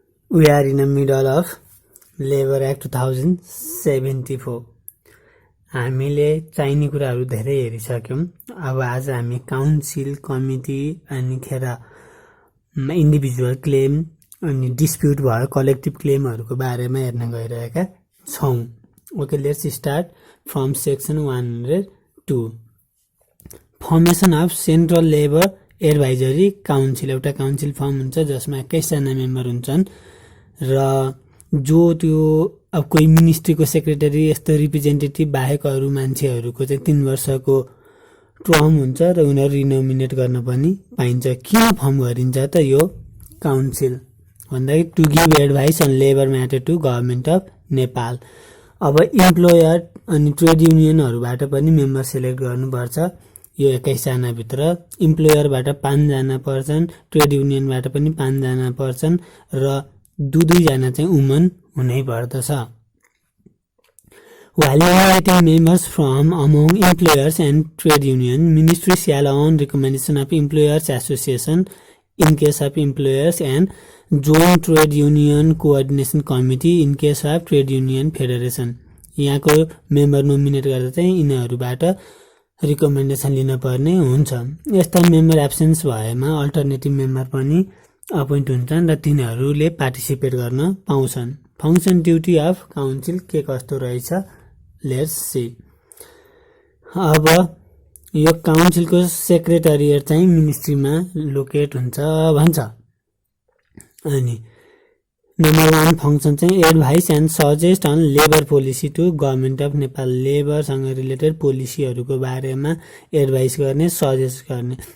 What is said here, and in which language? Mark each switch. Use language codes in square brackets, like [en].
[en] We are in the middle of Labor Act 2074. [ne] हामीले चाहिने कुराहरू धेरै हेरिसक्यौं। अब आज हामी काउन्सिल, कमिटी अनि खेर इन्डिभिजुअल क्लेम अनि डिस्प्युट भयो कलेक्टिभ क्लेमहरूको बारेमा हेर्न गइरहेका छौं। [en] Okay, let's start from section 102। Formation of central labour advisory council. [ne] एउटा काउन्सिल फर्म हुन्छ जसमा 21 जना मेम्बर हुन्छन् र जो त्यो अब कोही मिनिस्ट्रीको सेक्रेटरी यस्तो रिप्रेजेन्टेटिभ बाहेक अरू मान्छेहरूको चाहिँ 3 वर्षको टर्म हुन्छ र उनीहरू रिनोमिनेट गर्न पनि पाइन्छ। किन फर्म गरिन्छ त यो काउन्सिल भन्दाखेरि [en] To give advice on labour matter to government of Nepal. [ne] अब इम्प्लोयर अनि ट्रेड युनियनहरूबाट पनि मेम्बर सेलेक्ट गर्नुपर्छ। यो 21 जना भित्र इम्प्लोयरबाट 5 जना पर्छन्, ट्रेड युनियनबाट पनि 5 जना पर्छन् र 2 जना चाहिँ वुमन हुनै पर्दछ। [en] While evaluating members from among employers and trade union, Ministry shall on recommendation of Employers Association in case of employers and Joint Trade Union Coordination Committee in case of Trade Union Federation। [ne] यहाँको member nominate गर्दा चाहिँ यिनीहरूबाट recommendation लिन पर्ने हुन्छ। यस्ता member absence भएमा alternative member पनि appoint हुन्छन् र तिनीहरूले पार्टिसिपेट गर्न पाउँछन्। फङ्सन ड्युटी अफ काउन्सिल के कस्तो रहेछ [en] Let's see. [ne] अब यो काउन्सिलको सेक्रेटरिएट चाहिँ मिनिस्ट्रीमा लोकेट हुन्छ भन्छ। अनि नम्बर 1 फङ्सन चाहिँ [en] Advice and suggest on labour policy to government of Nepal. [ne] लेबरसँग related पोलिसीहरूको बारेमा एडभाइस गर्ने, सजेस्ट गर्ने।